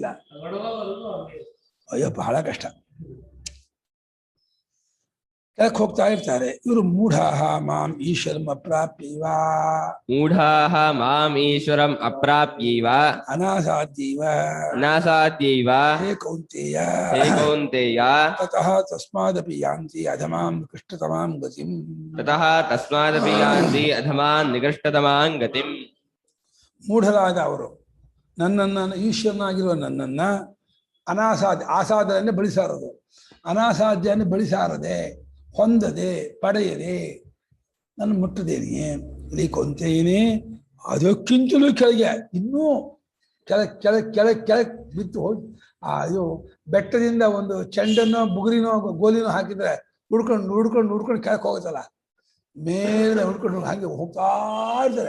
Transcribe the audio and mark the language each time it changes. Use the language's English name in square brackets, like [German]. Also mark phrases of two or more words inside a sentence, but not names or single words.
[Kannada] ಅಯ್ಯೋ ಬಹಳ ಕಷ್ಟ. ಯಾಕೆ ಹೋಗ್ತಾ ಇರ್ತಾರೆ ಇವರು. [Sanskrit] ಮೂಢಾಹ ಮಾಂ ಈಶ್ವರಂ ಅಪ್ರಾಪ್ಯೈವ, ಮೂಢಾಃ ಮಾಂ ಈಶ್ವರಂ ಅಪ್ರಾಪ್ಯೈವ ಅನಾಸಾದ್ಯೈವ ಅನಾಸಾದ್ಯೈವ ಹೇ ಕೌಂತೆಯ ಹೇ ಕೌಂತೆಯ ತತಃ ತಸ್ಮಾದಪಿ ಯಾಂತಿ ಅಧಮಾಂ ನಿಕೃಷ್ಟತಮಾಂ ಗತಿಂ. ತತಃ ತಸ್ಮಾದಪಿ ಯಾಂತಿ ಅಧಮಾನ್ ನಿಕೃಷ್ಟತಮಾಂ ಗತಿಂ. [Kannada] ಮೂಢರಾದ ಅವರು ನನ್ನನ್ನು, ಈಶ್ವರನಾಗಿರುವ ನನ್ನನ್ನ ಆಸಾದರನ್ನೇ ಬಳಿಸಾರದು, ಅನಾಸಾಧ್ಯವನ್ನು ಬಳಿಸಾರದೆ, ಹೊಂದದೆ, ಪಡೆಯದೆ, ನನ್ನ ಮುಟ್ಟದೇನೆ ಇಲ್ಲಿ ಕೊಂತೇನೆ. ಅದಕ್ಕಿಂತಲೂ ಕೆಳಗೆ, ಇನ್ನೂ ಕೆಳಗೆ ಕೆಳಗೆ ಕೆಳಗೆ ಕೆಳಗೆ ಬಿತ್ತು ಹೋಗಿ ಇದು ಬೆಟ್ಟದಿಂದ ಒಂದು ಚೆಂಡನ್ನೋ ಬುಗುರಿನೋ ಗೋಲಿನೋ ಹಾಕಿದ್ರೆ ಹುಡ್ಕೊಂಡು ಹುಡ್ಕೊಂಡು ಹುಡ್ಕೊಂಡು ಕೆಳಕ್ಕೆ ಹೋಗುತ್ತಲ್ಲ, ಮೇಲೆ ಹುಡ್ಕೊಂಡು ಹಾಗೆ ಹೋಗ್ತಾ ಇರ್ತಾರೆ.